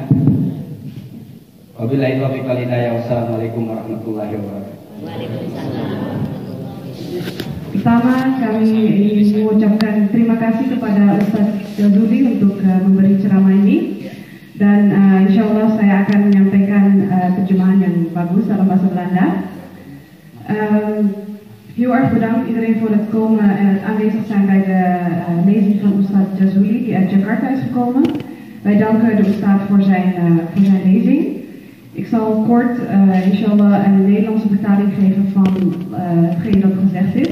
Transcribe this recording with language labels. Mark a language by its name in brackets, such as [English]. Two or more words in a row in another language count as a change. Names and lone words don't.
[Arabic] وبالله التوفيق والهداية. والسلام عليكم ورحمة الله وبركاته. [Indonesian] Pertama, kami ingin mengucapkan terima kasih kepada Ustaz Jazuli untuk memberi ceramah ini. Dan [Arabic] إن شاء الله [Indonesian] saya akan menyampaikan terjemahan yang bagus dalam bahasa Belanda. [Dutch] Heel erg bedankt iedereen voor het komen en het aanwezig zijn bij de lezing van Ustaz Jazuli die uit Jakarta is gekomen. Wij danken de Ustaz voor zijn lezing. Ik zal kort inshallah een Nederlandse vertaling geven van hetgeen dat gezegd is.